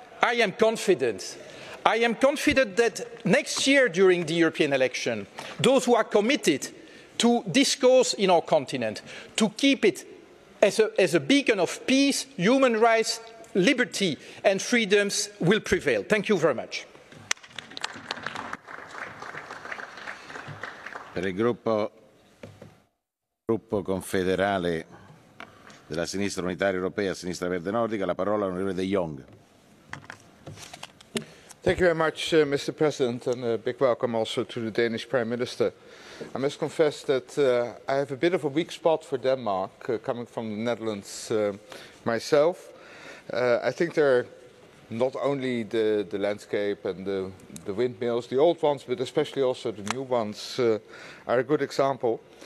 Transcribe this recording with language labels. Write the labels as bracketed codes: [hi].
[en] I am confident. I am confident that next year during the European election, those who are committed to discourse in our continent, to keep it as a beacon of peace, human rights, liberty and freedoms will prevail. Thank you very much. [it] Per il gruppo confederale della Sinistra Unitaria Europea, Sinistra Verde Nordica, la parola all'onorevole De Jong. [en] Thank you very much, Mr. President, and a big welcome also to the Danish Prime Minister. I must confess that I have a bit of a weak spot for Denmark, coming from the Netherlands myself. I think they're not only the landscape and the windmills, the old ones, but especially also the new ones are a good example.